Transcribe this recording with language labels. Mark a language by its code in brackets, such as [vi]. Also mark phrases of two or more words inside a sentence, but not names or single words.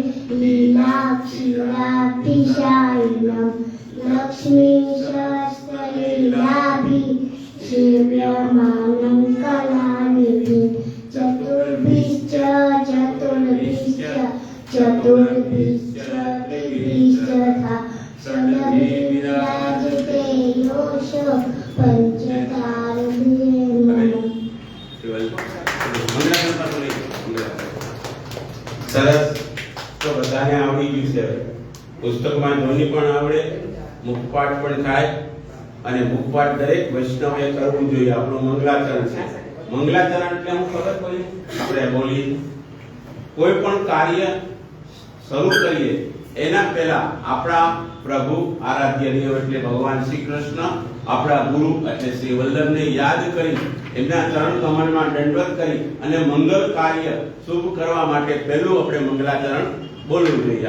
[sa] लीलाक्षिराब्धिशायिनं लक्ष्मीसहस्रलीलाभिः सेव्यमानं कलानिधिं चतुर्भिस्तथा षड्भिर्विराजते योषो पंचधारभिः मम. [gu] સરસ. તો બધાને આવડી ગયું છે. પુસ્તકમાં ધ્વનિ પણ આવડે, મુખપાઠ પણ થાય અને મુખપાઠ દરેક વૈષ્ણવે કરવું જોઈએ. આપણું મંગલાચરણ છે. મંગલાચરણ એટલે હું ખબર પડી આપણે બોલીએ કોઈ પણ કાર્ય શરૂ કરીએ એના પહેલા આપણા પ્રભુ આરાધ્ય દેવ એટલે ભગવાન શ્રી કૃષ્ણ, આપણા ગુરુ એટલે શ્રી વલ્લભને યાદ કરી એમના ચરણ કમળમાં દંડવત કરી અને મંગલ કાર્ય શુભ કરવા માટે પહેલું આપણે મંગલાચરણ બોલવું જોઈએ.